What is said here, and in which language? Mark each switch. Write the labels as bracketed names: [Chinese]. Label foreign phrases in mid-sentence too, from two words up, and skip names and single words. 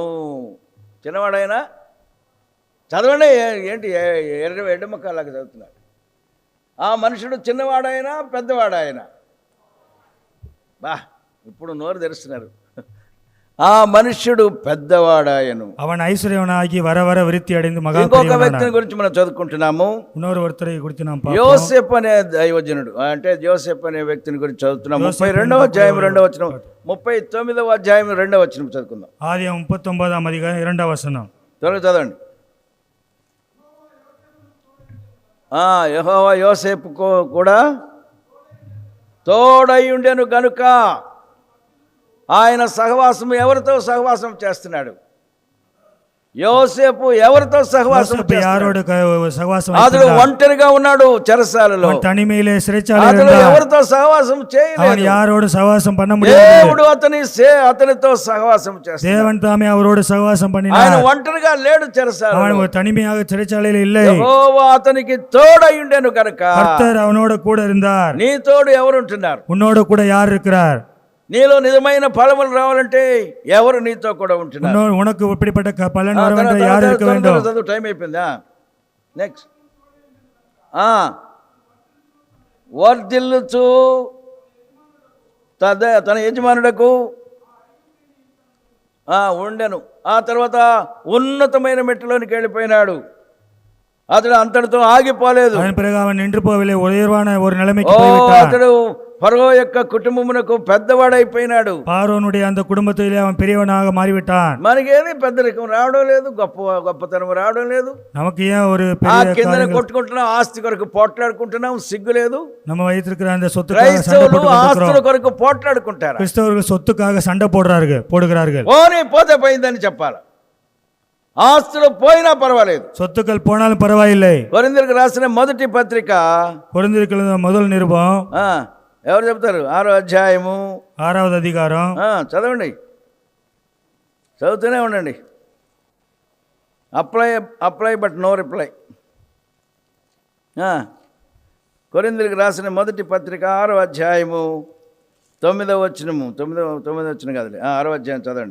[Telugu] చిన్నవాడాయనా? చదవండి. ఏంటి ఎడ్డమక్కలాగా చదువుతున్నాడు. ఆ మనుషుడు చిన్నవాడాయనా పెద్దవాడాయనా? బా ఇప్పుడు నోరు తెరుస్తున్నారు. ఆ మనుష్యుడు పెద్దవాడాయను. [Tamil] அவன் ஐஸ்வர்யவனாகி வர வர விருத்தி அடைந்து மகா [Telugu] ఇంకొక వ్యక్తిని గురించి మనం చదువుకుంటున్నాము. [Tamil] இன்னொரு ஒருத்தரை குறித்து நாம் பார்ப்போம். [Telugu] యోసేపు అనే దైవజనుడు, అంటే యోసేపు అనే వ్యక్తిని గురించి చదువుతున్నాం. 32వ అధ్యాయం 2వ వచనం, 39వ అధ్యాయం 2వ వచనం చదువుకుందాం. [Tamil] ஆதியாகமம் 39ஆம் அதிகாரம் [Telugu] 2వ వచనం త్వరగా చదవండి. యెహోవా యోసేపుకు కూడా తోడై ఉండెను గనుక ఆయన సహవాసం ఎవరితో సహవాసం చేస్తున్నాడు? యోసేపు ఎవరితో సహవాసం [Tamil] யாரோடு சகவாசம் [Telugu] అతడు ఒంటరిగా ఉన్నాడు చెరసాలలో. [Tamil] தனிமையிலே சிறைச்சாலையில் [Telugu] అతడు ఎవరితో సహవాసం చేయలేదు. [Tamil] அவன் யாரோடு சகவாசம் பண்ண முடியாது. [Telugu] దేవుడు అతనితో సహవాసం చేస్తాడు. [Tamil] தேவன் தாமே அவரோடு சகவாசம் பண்ணினார். [Telugu] ఆయన ఒంటరిగా లేడు చెరసాలలో. [Tamil] அவன் தனிமையாக சிறைச்சாலையில் இல்லை. [Telugu] యెహోవా అతనికి తోడై ఉండెను గనుక [Tamil] கர்த்தர் அவனோடு கூட இருந்தார். [Telugu] నీ తోడు ఎవరు ఉంటున్నారు? [Tamil] உன்னோடு கூட யார் இருக்கிறார்? [Telugu] నీలో నిజమైన ఫలములు రావాలంటే ఎవరు నీతో కూడా ఉంటున్నారు? [Tamil] உனக்கு இப்படிப்பட்ட பலன் வர வேண்டும், யார் இருக்க வேண்டும்? [Telugu] చదువు, టైం అయిపోయిందా? నెక్స్ట్. వర్ధిల్లుచు తన యజమానుడకు ఉండెను. ఆ తర్వాత ఉన్నతమైన మెట్టులోనికి వెళ్ళిపోయినాడు. అతడు అంతటితో ఆగిపోలేదు. [Tamil] அவன் நின்று போகவில்லை, உயர்வான ஒரு நிலைமைக்கு போய்விட்டான். [Telugu] అతడు ఫరో యొక్క కుటుంబమునకు పెద్దవాడైపోయినాడు. [Tamil] ఫరోనుடைய அந்த కుటుంబத்திலே அவன் பெரியவனாக மாறிவிட்டான். [Telugu] మనకేది పెద్దరికం రావడం లేదు, గొప్పతనం రావడం లేదు. [Tamil] நமக்கு ஏன் ஒரு [Telugu] పెரிய కిందనే కొట్టుకుంటున్నాం, ఆస్తి కొరకు పోట్లాడుకుంటున్నాం, సిగ్గు లేదు. [Tamil] நம்ம வைத்திருக்கிற அந்த சொத்துக்காக சண்டை போட்டுக்கிறோம். [Telugu] ఆస్తుల కొరకు పోట్లాడుకుంటారు. [Tamil] கிறிஸ்தவர்கள் சொத்துக்காக சண்டை போடுகிறார்கள். [Telugu] పోతే పోయిందని చెప్పాలి. ఆస్తులు పోయినా పర్వాలేదు, [Tamil] சொத்துக்கள் போனாலும் பரவாயில்லை. [Telugu] కొరింథీయులకు రాసిన మొదటి పత్రిక, [Tamil] కొరింథీయులకు முதல் நிருபம், [Telugu] ఎవరు చెప్తారు? 6వ అధ్యాయము 6వ అధికారం. చదవండి, చదువుతూనే ఉండండి. [English] apply but no reply. [Telugu] కొరింథీయులకు రాసిన మొదటి పత్రిక 6వ అధ్యాయము 9వ వచనము, 9వ వచనం కాదులే, 6వ అధ్యాయం చదవండి.